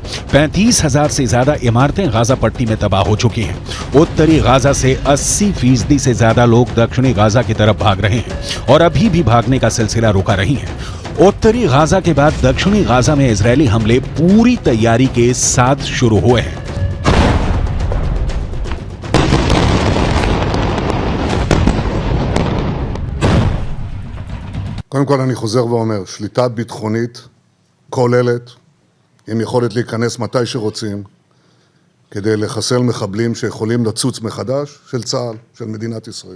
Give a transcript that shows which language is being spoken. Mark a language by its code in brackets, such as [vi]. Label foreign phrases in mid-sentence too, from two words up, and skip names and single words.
[hi] 35,000 से ज्यादा इमारतें गाजा पट्टी में तबाह हो चुकी हैं। उत्तरी गाजा से 80% से ज्यादा लोग दक्षिणी गाजा की तरफ भाग रहे हैं और अभी भी भागने का सिलसिला रुका नहीं है। उत्तरी गाजा के बाद दक्षिणी गाजा में इजरायली हमले पूरी तैयारी के साथ शुरू हुए हैं। [he] קודם כל אני חוזר ואומר, שליטה ביטחונית כוללת, עם יכולת להיכנס מתי שרוצים, כדי לחסל מחבלים שיכולים לצוץ מחדש, של צה"ל, של מדינת ישראל.